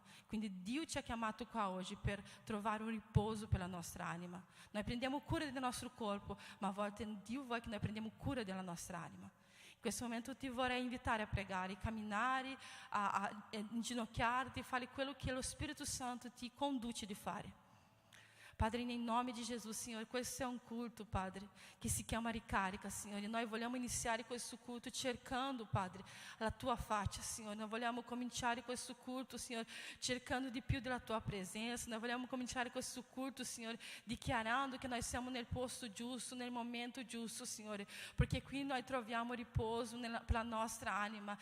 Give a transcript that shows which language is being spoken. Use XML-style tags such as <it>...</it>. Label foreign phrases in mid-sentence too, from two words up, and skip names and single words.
<it>Quindi Dio ci ha chiamato qua oggi per trovare un riposo per la nostra anima. Noi prendiamo cura del nostro corpo, ma a volte Dio vuole che noi prendiamo cura della nostra anima. In questo momento ti vorrei invitare a pregare, camminare, a inginocchiarti, fare quello che lo Spirito Santo ti conduce di fare. Padre,</it> <pt>em nome de Jesus, Senhor,</pt> <it>questo è un culto, Padre, che si chiama ricarica, Signore. Noi vogliamo iniziare questo culto cercando, Padre, la tua faccia, Signore. Noi vogliamo cominciare questo culto, Signore, cercando di più della tua presenza. Noi vogliamo cominciare questo culto, Signore, dichiarando che noi siamo nel posto giusto, nel momento giusto, Signore, perché qui noi troviamo riposo per la nostra anima.</it>